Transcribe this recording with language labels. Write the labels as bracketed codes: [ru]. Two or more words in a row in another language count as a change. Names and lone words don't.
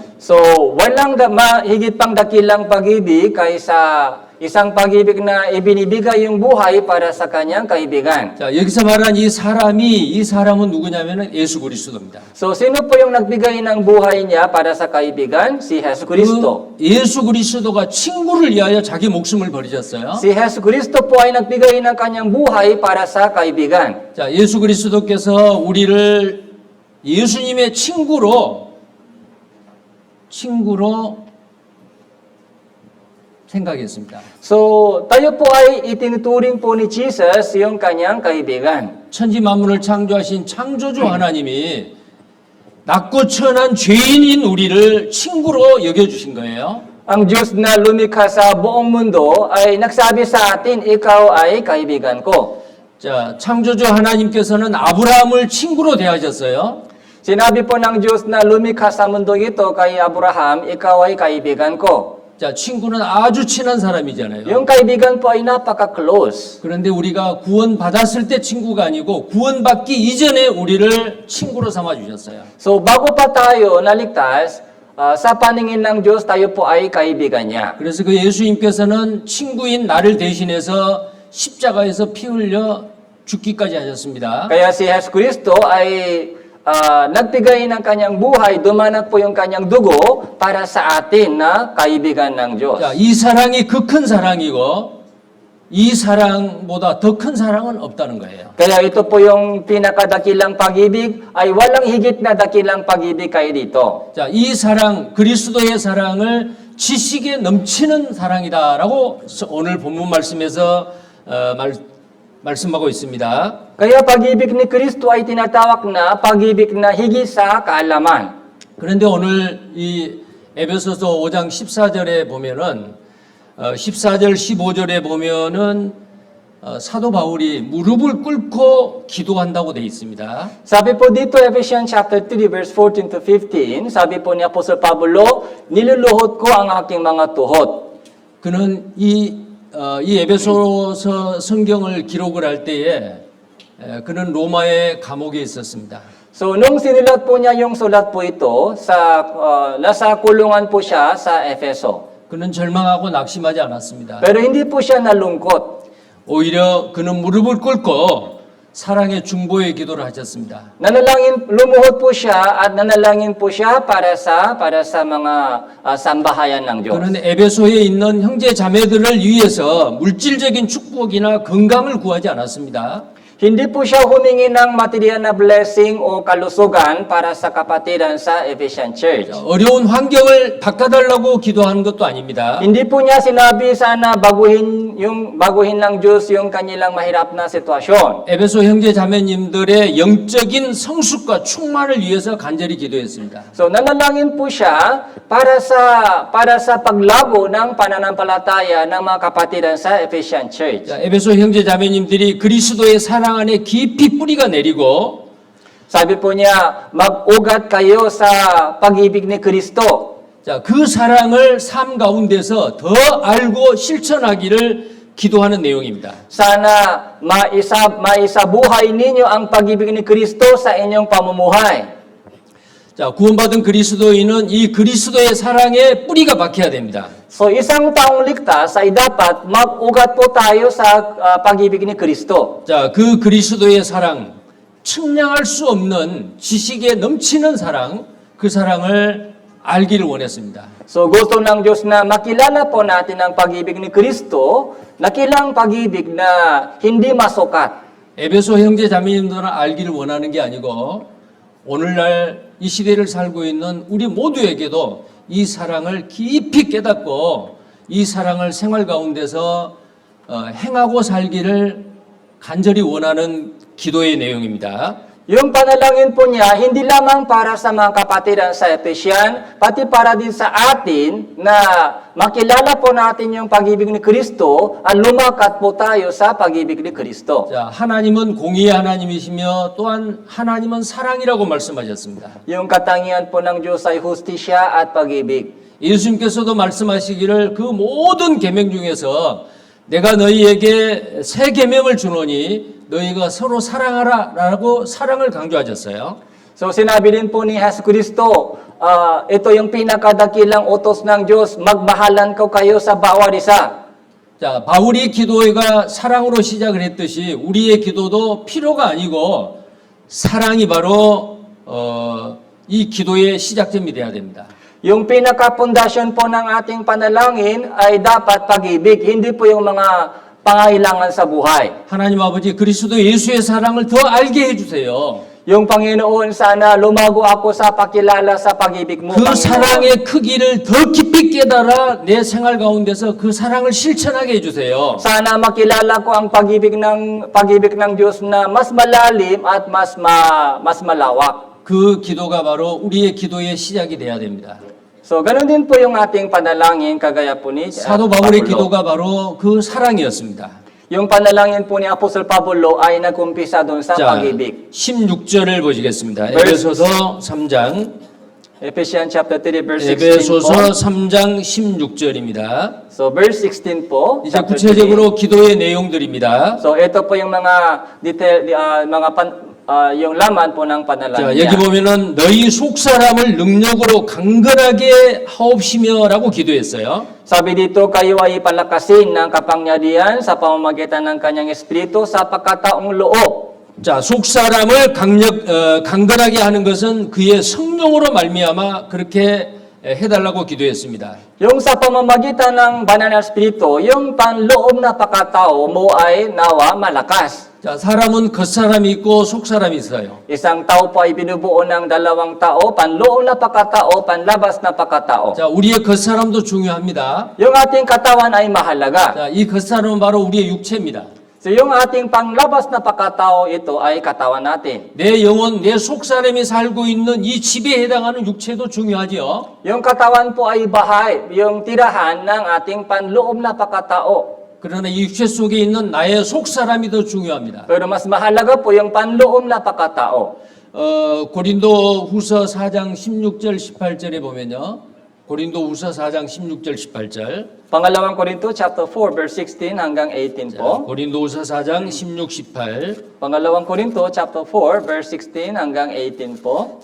[tl] So, walang higit pang dakilang pag-ibig kaysa isang pag-ibig na ibinibigay yung buhay para sa kanyang kaibigan. [ko] 자, 여기서 말한 이 사람은 누구냐면은 예수 그리스도입니다. [tl] So, sino po yung nagbigay ng buhay niya para sa kaibigan? Si Hesus Kristo. [ko] 그 예수 그리스도가 친구를 위하여 자기 목숨을 버리셨어요. [tl] Si Hesus Kristo po ay nagbigay ng kanyang buhay para sa kaibigan. [ko] 자, 예수 그리스도께서 우리를 예수님의 친구로 생각했습니다. [tl] So, tayo po ay itinuturing po ni Jesus yung kanyang kaibigan. [ko] 천지 만물을 창조하신 창조주 하나님이 낮고 천한 죄인인 우리를 친구로 여겨주신 거예요. [tl] Ang Diyos na lumikha sa buong mundo ay nagsabi sa atin, ikaw ay kaibigan ko. [ko] 자, 창조주 하나님께서는 아브라함을 친구로 대하셨어요. [tl] Sinabi po ng Diyos na lumikha sa mundo ito kay Abraham, ikaw ay kaibigan ko. [ko] 자, 친구는 아주 친한 사람이잖아요. [tl] Yung kaibigan po ay napaka-close. [ko] 그런데 우리가 구원받았을 때 친구가 아니고 구원받기 이전에 우리를 친구로 삼아 주셨어요. [tl] So, bago pa tayo naligtas, sa paningin ng Diyos, tayo po ay kaibigan niya. [ko] 그래서 그 예수님께서는 친구인 나를 대신해서 십자가에서 피 흘려 죽기까지 하셨습니다. [tl] Kaya si Jesus Kristo ay nagbigay ng kanyang buhay, dumanak po yung kanyang dugo para sa atin na kaibigan ng Diyos. [ko] 자, 이 사랑이 그 큰 사랑이고 이 사랑보다 더 큰 사랑은 없다는 거예요. [tl] Kaya ito po yung pinakadakilang pag-ibig ay walang higit na dakilang pag-ibig kayo dito. [ko] 자, 이 사랑, 그리스도의 사랑을 지식에 넘치는 사랑이다라고 오늘 본문 말씀에서 말씀하고 있습니다. [tl] Kaya pag-ibig ni Kristo ay tinatawag na pag-ibig na higit sa kaalaman. [ko] 그런데 오늘 이 에베소서 5장 14절에 보면은 14절 15절에 보면은 사도 바울이 무릎을 꿇고 기도한다고 돼 있습니다. [tl] Sabi po dito, [en] Ephesians chapter 3, verse 14 to 15, [tl] sabi po ni Apostol Pablo, niluluhod ko ang aking mga tuhod. [ko] 그는 이 에베소서 성경을 기록을 할 때에 그는 로마의 감옥에 있었습니다. [tl] So, nung sinulat po niya yung sulat po ito, nasa kulungan po siya sa Efeso. [ko] 그는 절망하고 낙심하지 않았습니다. [tl] Pero hindi po siya nalungkot. [ko] 오히려 그는 무릎을 꿇고 사랑의 중보의 기도를 하셨습니다. [tl] Lumuhod po siya at nanalangin po siya para sa mga sambahayan ng Diyos. [ko] 그는 에베소에 있는 형제 자매들을 위해서 물질적인 축복이나 건강을 구하지 않았습니다. [tl] Hindi po siya humingi ng material na blessing o kalusugan para sa kapatiran sa Ephesian Church. [ko] 어려운 환경을 바꿔달라고 기도하는 것도 아닙니다. [tl] Hindi po niya sinabi sana baguhin ng Diyos yung kanilang mahirap na sitwasyon. [ko] 에베소 형제 자매님들의 영적인 성숙과 충만을 위해서 간절히 기도했습니다. [tl] So nanalangin po siya para sa paglago ng pananampalataya ng mga kapatiran sa Ephesian Church. [ko] 자, 에베소 형제 자매님들이 그리스도의 사랑 안에 깊이 뿌리가 내리고 [tl] Sabi po niya, mag-ugat kayo sa pag-ibig ni Kristo. [ko] 자, 그 사랑을 삶 가운데서 더 알고 실천하기를 기도하는 내용입니다. [tl] Sana maisabuhay ninyo ang pag-ibig ni Kristo sa inyong pamumuhay. [ko] 자, 구원받은 그리스도인은 이 그리스도의 사랑에 뿌리가 박혀야 됩니다. [tl] So isang taong ligtas ay dapat mag-ugat po tayo sa pag-ibig ni Kristo. [ko] 자, 그 그리스도의 사랑, 측량할 수 없는 지식에 넘치는 사랑, 그 사랑을 알기를 원했습니다. [tl] So gusto ng Diyos na makilala po natin ang pag-ibig ni Kristo, nakilang pag-ibig na hindi masukat. [ko] 에베소 형제 자매님들은 알기를 원하는 게 아니고 오늘날 이 시대를 살고 있는 우리 모두에게도 이 사랑을 깊이 깨닫고 이 사랑을 생활 가운데서 행하고 살기를 간절히 원하는 기도의 내용입니다. [tl] Yung panalangin po niya, hindi lamang para sa mga kapatiran sa Efesian, pati para din sa atin na makilala po natin yung pag-ibig ni Kristo at lumakat po tayo sa pag-ibig ni Kristo. [ko] 자, 하나님은 공의의 하나님이시며 또한 하나님은 사랑이라고 말씀하셨습니다. [tl] Yung katangian po ng Diyos ay hustisya at pag-ibig. [ko] 예수님께서도 말씀하시기를 그 모든 계명 중에서 내가 너희에게 새 계명을 주노니 너희가 서로 사랑하라라고 사랑을 강조하셨어요. [tl] So sinabi din po ni Jesus Kristo, ito yung pinakadakilang utos ng Diyos, magmahalan ko kayo sa bawat isa. [ko] 자, 바울이 기도가 사랑으로 시작을 했듯이 우리의 기도도 필요가 아니고 사랑이 바로 이 기도의 시작점이 돼야 됩니다. [tl] Yung pinaka-pundasyon po ng ating panalangin ay dapat pag-ibig, hindi po yung mga pangailangan sa buhay. [ko] 하나님 아버지 그리스도 예수의 사랑을 더 알게 해주세요. [tl] Yung Panginoon, sana lumago ako sa pakilala sa pag-ibig mo, [ko] 그 [tl] Panginoon. [ko] 사랑의 크기를 더 깊이 깨달아 내 생활 가운데서 그 사랑을 실천하게 해주세요. [tl] Sana makilala ko ang pag-ibig ng Diyos na mas malalim at mas malawak. [ko] 그 기도가 바로 우리의 기도의 시작이 돼야 됩니다. [tl] So, ganun din po yung ating panalangin, kagaya po ni [ko] 사도 바울의 [tl] Pablo. [ko] 기도가 바로 그 사랑이었습니다. [tl] Yung panalangin po ni Apostol Pablo ay nag-umpisa doon sa [ko] 자, [tl] pag-ibig. [ko] 16절을 보시겠습니다. [tl] Verse- [ko] 에베소서 3장 [en] Ephesians chapter 3 verse 16 [ko] 에베소서 [tl] po. [ko] 3장 16절입니다. [tl] So, verse 16 po. [ko] 이제 [tl] chapter [ko] 구체적으로 기도의 내용들입니다. [tl] 3. So, ito po yung mga detail, yung laman po ng [ko] 자, [tl] panalangin [ko] 여기 [tl] niya. [ko] 보면은 너희 속 사람을 능력으로 강건하게 하옵시며라고 기도했어요. [tl] Sabi dito, kayo ay palakasin ng kapangyarihan sa pamamagitan ng kanyang espiritu sa pagkataong loob. [ko] 자, 속 사람을 강건하게 하는 것은 그의 성령으로 말미암아 그렇게 해달라고 기도했습니다. [tl] Yung sa pamamagitan ng banal na espiritu, yung panloob na pagkatao mo ay nawa malakas. [ko] 자, 사람은 겉사람이 있고 속사람이 있어요. [tl] Isang tao po ay binubuo ng dalawang tao, panloob na pagkatao, panlabas na pagkatao. [ko] 자, 우리의 겉사람도 중요합니다. [tl] Yung ating katawan ay mahalaga. [ko] 자, 이 겉사람은 바로 우리의 육체입니다. [tl] So yung ating panglabas na pagkatao, ito ay katawan natin. [ko] 내 영혼, 내 속사람이 살고 있는 이 집에 해당하는 육체도 중요하지요. [tl] Yung katawan po ay bahay, yung tirahan ng ating panloob na pagkatao. [ko] 그러나 이 육체 속에 있는 나의 속사람이 더 중요합니다. [tl] Pero mas mahalaga po yung panloob na pagkatao. [ko] 고린도 후서 4장 16절 18절에 보면요. 고린도 후서 4장 16절 18절. [tl] Pangalawang Korinto [en] chapter 4 verse 16 [tl] hanggang 18 po. [ko] 고린도 후서 4장 16, 18. [tl] Pangalawang Korinto [en] chapter 4 verse 16 [tl] hanggang 18 po.